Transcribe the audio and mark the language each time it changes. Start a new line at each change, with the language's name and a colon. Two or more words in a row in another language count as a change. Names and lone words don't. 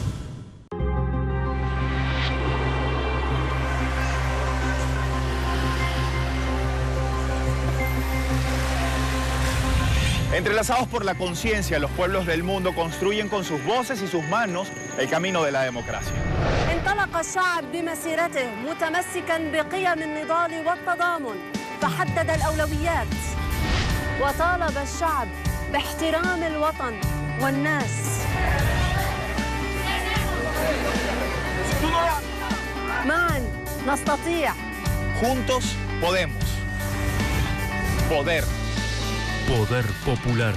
Spanish: Entrelazados por la conciencia, los pueblos del mundo construyen con sus voces y sus manos el camino de la democracia.
Arabic: انطلق الشعب بمسيرته متمسكا بقيم النضال والتضامن فحدد الأولويات وطالب الشعب باحترام الوطن والناس. معا نستطيع.
Spanish: Juntos podemos. Poder. Poder Popular.